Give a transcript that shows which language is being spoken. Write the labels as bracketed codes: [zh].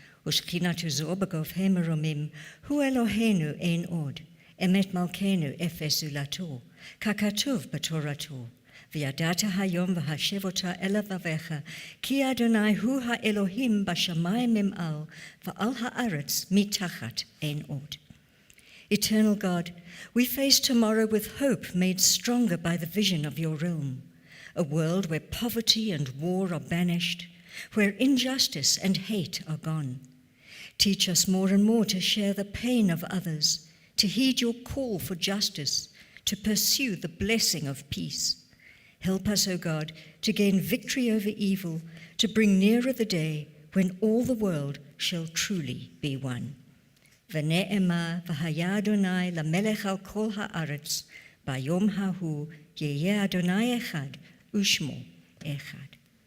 [he] ושכינתו זו בגופי מרומים, הוא אלוהינו אין עוד, אמת מלכנו אפס זולתו, ככתוב בתורתו. וידעת היום והשב אותה אל לבביך, כי אדוני הוא האלוהים בשמיים ממעל, ועל הארץ מתחת אין עוד. [en] Eternal God, we face tomorrow with hope made stronger by the vision of your realm, a world where poverty and war are banished, where injustice and hate are gone. Teach us more and more to share the pain of others, to heed your call for justice, to pursue the blessing of peace. Help us, O God, to gain victory over evil, to bring nearer the day when all the world shall truly be one. [he] ונאמר והיה אדוני למלך על כל הארץ, ביום ההוא יהיה אדוני אחד ושמו אחד.